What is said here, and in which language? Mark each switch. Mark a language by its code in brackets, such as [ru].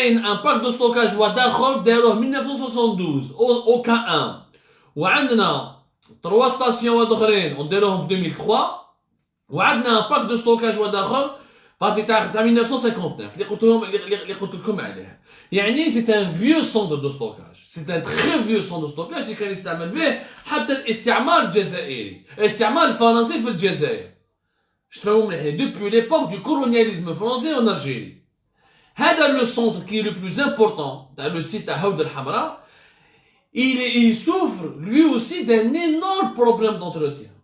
[fr] Un parc de stockage en 1972, OK1. [ar] وعندنا [fr] 3 stations en 2003. [ar] وعندنا [fr] un parc de stockage [ar] واحد اخر تاع 1959 اللي قلت لكم عليه. يعني [fr] c'est un vieux centre de stockage, c'est un très vieux centre de stockage [ar] اللي كان يستعمل به حتى الاستعمار الجزائري، الاستعمار الفرنسي في الجزائر. باش تفهموا مليح [fr] depuis l'époque du colonialisme français en Algérie. [ar] هذا [fr] le centre qui est le plus important [ar] تاع [fr] le site تاع هود الحمراء il souffre lui aussi d'un énorme problème d'entretien.